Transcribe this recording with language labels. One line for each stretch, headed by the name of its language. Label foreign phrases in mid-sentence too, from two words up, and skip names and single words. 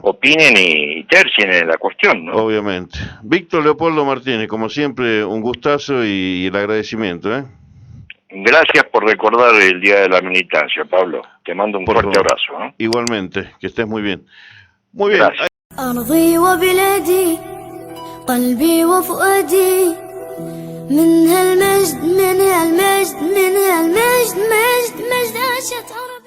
Spanish: opinen y tercien en la cuestión, ¿no? Obviamente. Víctor Leopoldo Martínez, como siempre, un gustazo y el agradecimiento. Gracias por recordar el Día de la Militancia, Pablo. Te mando un fuerte abrazo. Igualmente, que estés muy bien. Muy bien. Gracias.
Arabic: أرضي وبلادي قلبي وفؤادي من هالمجد من هالمجد من هالمجد مجد مجد عاشت أرضي